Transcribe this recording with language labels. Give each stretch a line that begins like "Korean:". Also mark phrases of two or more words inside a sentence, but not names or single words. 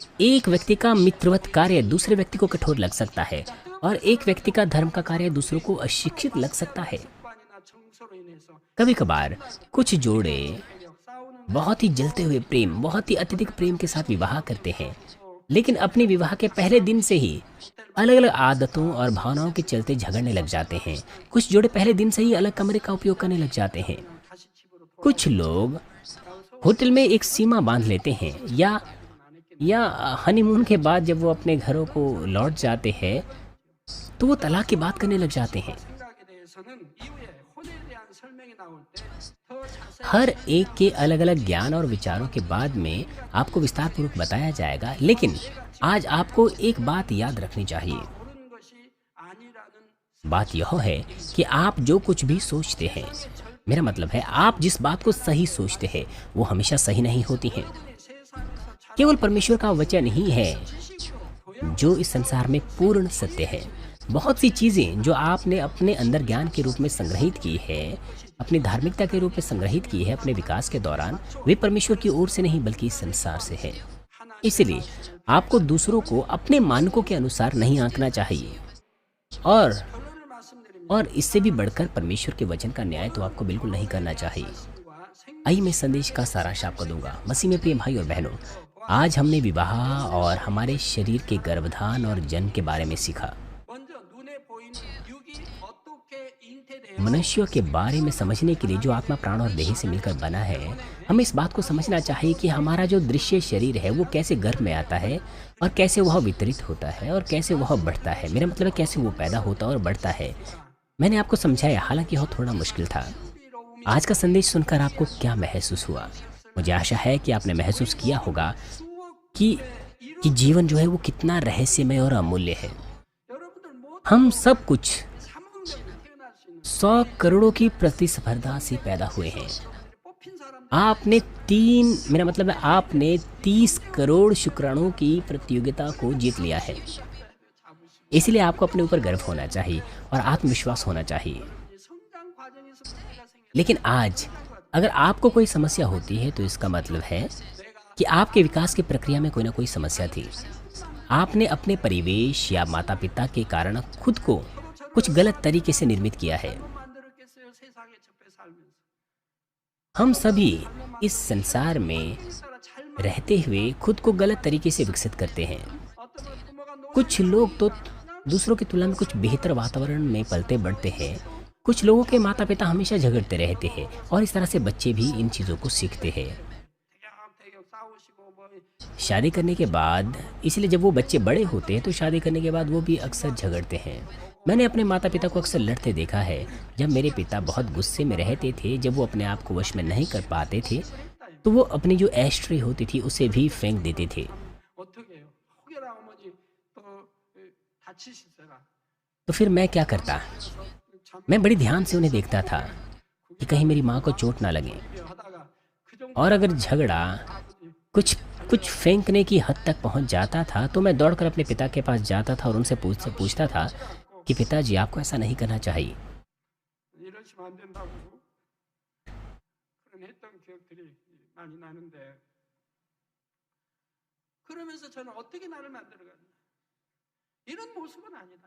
Hindi: एक व्यक्ति का मित्रवत कार्य दूसरे व्यक्ति को कठोर लग सकता है और एक व्यक्ति का धर्म का कार्य दूसरों को अशिक्षित लग सकता है।
Korean: 습관이나 정서로 인해서
Hindi: कभी कभार कुछ जोड़े
Korean: 력 싸우는
Hindi: बहुत ही जलते हुए प्रेम, बहुत ही अत्यधिक प्रेम के साथ विवाह करते हैं, लेकिन अपने विवाह के पहले दिन से ही अलग अलग आदतों और भावनाओं के चलते झगड़ने लग जाते हैं। कुछ जोड़े पहले दिन से ही अलग कमरे का उपयोग करने लग जाते हैं।
Korean: 다시 집으로
Hindi: कुछ लोग होटल में एक सीमा बांध लेते हैं या हनीमून के बाद जब वो अपने घरों को लौट जाते हैं तो वो तलाक की बात करने लग जाते हैं।
Korean: 생각에 대해서는 이후에 혼에 대한 설명이 나올 때 더 자세히
Hindi: हर एक के अलग अलग ज्ञान और विचारों के बाद में आपको विस्तार पूर्वक बताया जाएगा, लेकिन आज आपको एक बात याद रखनी चाहिए।
Korean: 옳은 것이 아니라는
Hindi: बात यह है कि आप जो कुछ भी सोचते हैं, मेरा मतलब है आप जिस बात को सही सोचते हैं वो हमेशा सही नहीं होती हैं।
Korean: 세상에서
Hindi: केवल परमेश्वर का वचन ही है
Korean: 지식으로
Hindi: जो इस संसार में पूर्ण सत्य है। बहुत सी चीज़ें जो आपने अपने अंदर ज्ञान के रूप में संग्रहित की है, अपनी धार्मिकता के रूप में संग्रहित की है अपने विकास के दौरान, वे परमेश्वर की ओर से नहीं बल्कि इस संसार से है। इसलिए आपको दूसरों को अपने मानकों के अनुसार नहीं आंकना चाहिए और
Korean: 결론을 말씀드리면
Hindi: और इससे भी बढ़कर परमेश्वर के वचन का न्याय तो आपको बिल्कुल नहीं करना चाहिए।
Korean: 과 생
Hindi: आइए मैं संदेश का सारांश आपको दूंगा। मसीह में प्रिय भाई और बहनों, आज हमने विवाह और हमारे शरीर के गर्भधान और जन्म के बारे में सीखा।
Korean: 먼저 눈에 보이는 육이 어떻게 잉태되어
Hindi: मनुष्यों के बारे में समझने के लिए जो आत्मा, प्राण और देह से मिलकर बना है, हमें इस बात को समझना चाहिए कि हमारा जो दृश्य शरीर है वो कैसे गर्भ में आता है और कैसे वह वितरित होता है और कैसे वह बढ़ता है। मेरा मतलब है कैसे वो पैदा होता और बढ़ता है। मैंने आपको समझाया, हालांकि यह थोड़ा मुश्किल था। आज का संदेश सुनकर आपको क्या महसूस हुआ? मुझे आशा है कि आपने महसूस किया होगा कि जीवन जो है वो कितना रहस्यमय और अमूल्य है।
Korean: 여러분들 모두
Hindi: हम सब कुछ
Korean: 3억 명이 태어날 수 있는
Hindi: 100 करोड़ों की प्रतिस्पर्धा से पैदा हुए हैं।
Korean: 뽑힌 사람
Hindi: आपने मेरा मतलब है आपने 30 करोड़ शुक्राणुओं की प्रतियोगिता को जीत लिया है। इसलिए आपको अपने ऊपर गर्व होना चाहिए और आत्मविश्वास होना चाहिए।
Korean: 성장 과정에서 문제가 생겨
Hindi: लेकिन आज अगर आपको कोई समस्या होती है तो इसका मतलब है कि आपके विकास की प्रक्रिया में कोई ना कोई समस्या थी। आपने अपने परिवेश या माता पिता के कारण खुद को कुछ गलत तरीके से निर्मित किया है।
Korean: 만들었겠어요 세상에 접해 살면서
Hindi: हम सभी इस संसार में
Korean: 따라 잘
Hindi: रहते हुए खुद को गलत तरीके से विकसित करते हैं।
Korean: 어떤 부모가 노
Hindi: कुछ लोग तो दूसरों की तुलना में कुछ बेहतर वातावरण में पलते बढ़ते हैं। कुछ लोगों के माता पिता हमेशा झगड़ते रहते हैं और इस तरह से बच्चे भी इन चीज़ों को सीखते हैं।
Korean: 대격 싸우시고 뭐
Hindi: शादी करने के बाद, इसलिए जब वो बच्चे बड़े होते हैं तो शादी करने के बाद वो भी अक्सर झगड़ते हैं। मैंने अपने माता पिता को अक्सर लड़ते देखा है। जब मेरे पिता बहुत गुस्से में रहते थे, जब वो अपने आप को वश में नहीं कर पाते थे, तो वो अपनी जो एस्ट्री होती थी उसे भी फेंक देते थे।
Korean: 어떻게 해요? 혹여나 어머니 또 다치시더라.
Hindi: तो फिर मैं क्या करता?
Korean: 참
Hindi: मैं बड़ी ध्यान से उन्हें देखता था कि कहीं मेरी माँ को चोट ना लगे।
Korean: 하다가 그 정도
Hindi: और अगर झगड़ा कुछ फेंकने की हद तक पहुंच जाता था तो मैं दौड़कर अपने पिता के पास जाता था और उनसे पूछता था कि पिताजी, आपको ऐसा नहीं करना चाहिए।
Korean: 이러시면 안 된다고 그런 했던 기억들이 많이 나는데 그러면서 저는 어떻게 나를 만들어갔나 이런 모습은 아니다.